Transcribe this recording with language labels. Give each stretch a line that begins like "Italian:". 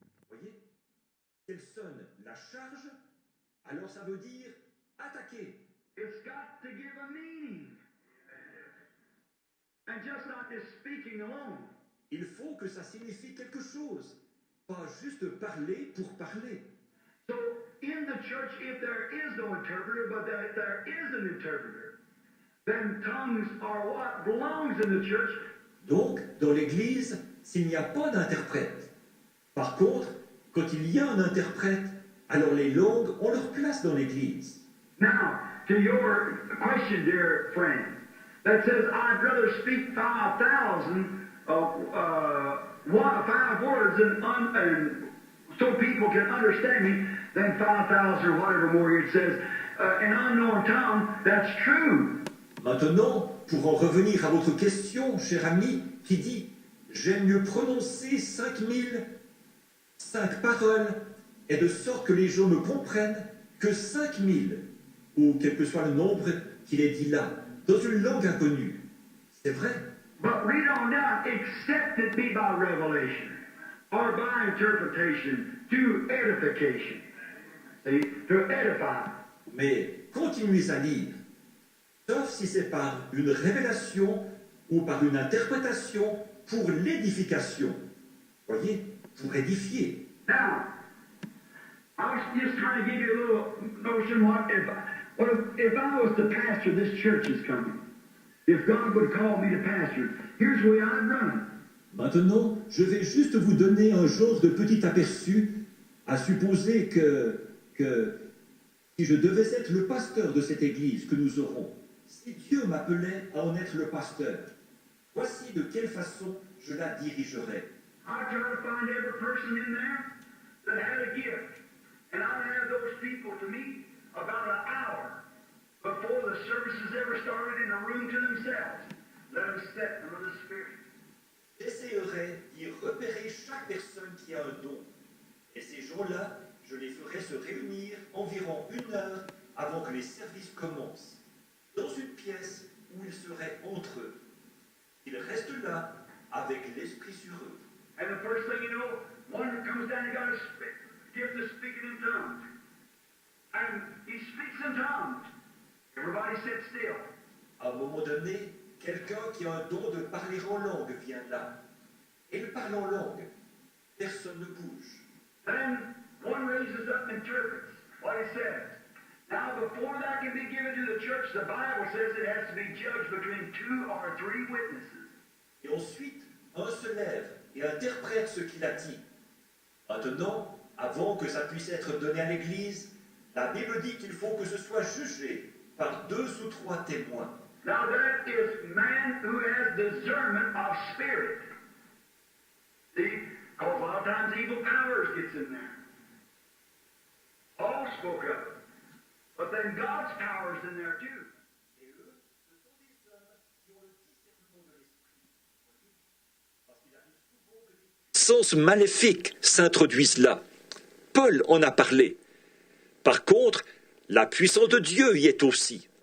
French: Vous voyez, elle sonne la charge, alors ça veut dire attaquer.
English: It's got to give a meaning. And just not this speaking alone.
French: Il faut que ça signifie quelque chose, pas juste parler pour parler.
English: So in the church, if there is no interpreter, but there is an interpreter, then tongues are what belongs in the church.
French: Donc, dans l'Église, s'il n'y a pas d'interprète. Par contre, quand il y a un interprète, alors les langues ont leur place dans l'Église.
English: Now, to your question, dear friend, that says, I'd rather speak 5,000 5 words and so people can understand me than 5,000 or whatever more it says, an unknown tongue. That's true.
French: Maintenant, pour en revenir à votre question, cher ami, qui dit « J'aime mieux prononcer 5 paroles, et de sorte que les gens me comprennent, que 5000, ou quel que soit le nombre qu'il est dit là, dans une langue inconnue. » C'est vrai.
English: But read on down, except it be by revelation, or by interpretation, to edification. See, to edify.
French: Mais continuez à lire, sauf si c'est par une révélation ou par une interprétation pour l'édification. Voyez, pour édifier.
English: Now, I was just trying to give you a little notion what if I was to pastor this church is coming. If God would call me to pastor, here's the way I'd run it.
French: Maintenant, je vais juste vous donner un genre de petit aperçu, à supposer que si je devais être le pasteur de cette église que nous aurons, si Dieu m'appelait à en être le pasteur, voici de quelle façon je la dirigerais.
English: I'd try to find every person in there that had a gift, and I'd have those people to meet about an hour before the services ever started in a room to themselves. Let them sit under the Spirit.
French: J'essayerais d'y repérer chaque personne qui a un don. Et ces gens-là, je les ferai se réunir environ 1 heure avant que les services commencent, dans une pièce où ils seraient entre eux. Ils restent là avec l'esprit sur eux.
English: And the first thing you know, one that comes down, he got a gift of speaking in tongues. And he speaks in tongues. Everybody sit still.
French: À un moment donné, quelqu'un qui a un don de parler en langue vient là. Et il parle en langue. Personne ne bouge.
English: Then one raises up and interprets what he says. Now, before that can be given to the church, the Bible says it has to be judged between 2 or 3 witnesses.
French: Et ensuite, un se lève et interprète ce qu'il a dit. Maintenant, avant que ça puisse être donné à l'Église, la Bible dit qu'il faut que ce soit jugé par 2 ou 3 témoins.
English: Now that is man who has discernment of spirit. See, because a lot of times evil powers gets in there. Paul spoke of it. But then God's power's in there too.
French: Et eux, ce sont des hommes qui ont le discernement de l'esprit. Parce qu'il arrive souvent que des sens maléfiques s'introduisent là. Paul en a parlé. Par contre, la puissance de Dieu y est aussi.